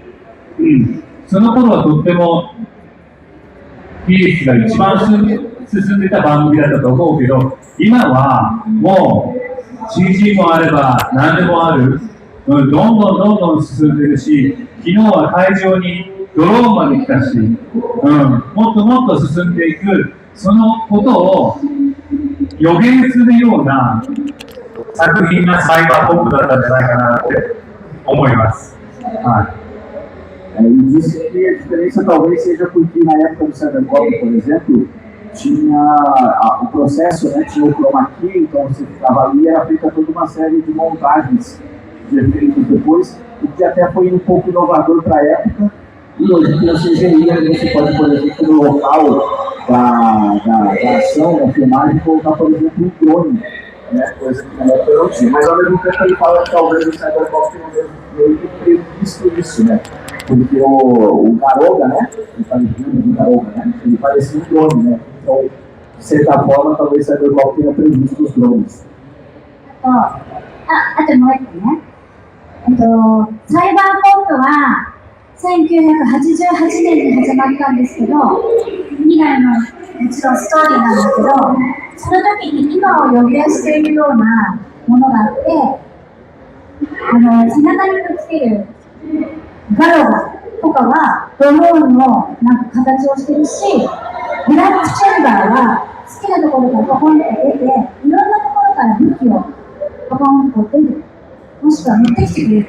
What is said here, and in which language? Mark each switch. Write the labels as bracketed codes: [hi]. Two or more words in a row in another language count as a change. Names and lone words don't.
[ja] その頃はとっても技術が一番進んでた番組だったと思うけど、今はもう CG もあれば何でもある、どんどん進んでるし、昨日は会場にドローンまで来たし、もっともっと進んでいく、そのことを予言するような作品がサイバーポップだったんじゃないかなって思います。 [pt] E disse que a diferença talvez seja porque na época do Cyberpunk, por exemplo, tinha o processo, né, tinha o chroma key, então você ficava ali e era feita toda uma série de montagens de efeitos depois, o que até foi um pouco inovador para a época. E hoje tem a CGI, você pode, por exemplo, no local da ação, da filmagem, colocar, por exemplo, um drone, né, coisa que na época não tinha. Mas ao mesmo tempo ele fala que talvez o Cyberpunk tenha meio que previsto isso, né? Porque o Garoga, né? Ele fala de Garoga, né? Ele parecia um drone, né? Então, de certa forma, talvez o Cyberpunk tenha previsto os drones. [ja] あともう一個ね。サイバーポップは1988年に始まったんですけど、未来のもちろんストーリーなんだけど、その時に今を予言しているようなものがあって、背中にくっつけるガロガとかはドローンのなんか形をしてるし、ブラックチェンバーは好きなところからポコンって出て、いろんなところから武器をポコンと出る、もしくは持ってきてくれる。